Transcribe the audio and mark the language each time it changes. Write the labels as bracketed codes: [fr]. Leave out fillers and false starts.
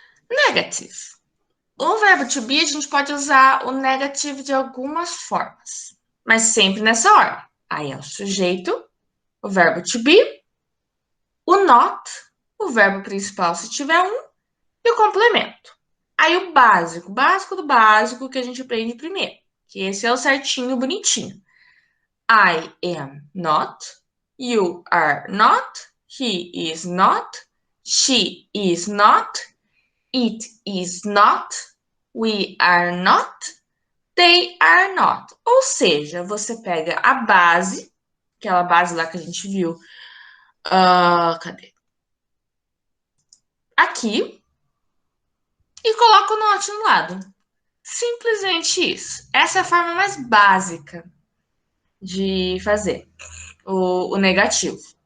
[pt] Negative. O verbo to be, a gente pode usar o negative de algumas formas, mas sempre nessa ordem. Aí é o sujeito, o verbo to be, o not, o verbo principal se tiver um, e o complemento. Aí o básico do básico que a gente aprende primeiro, que esse é o certinho, bonitinho. [en] I am not, you are not, he is not, she is not, it is not, we are not, they are not. [pt] Ou seja, você pega a base, aquela base lá que a gente viu, cadê? Aqui, e coloca o not no lado. Simplesmente isso. Essa é a forma mais básica de fazer o negativo.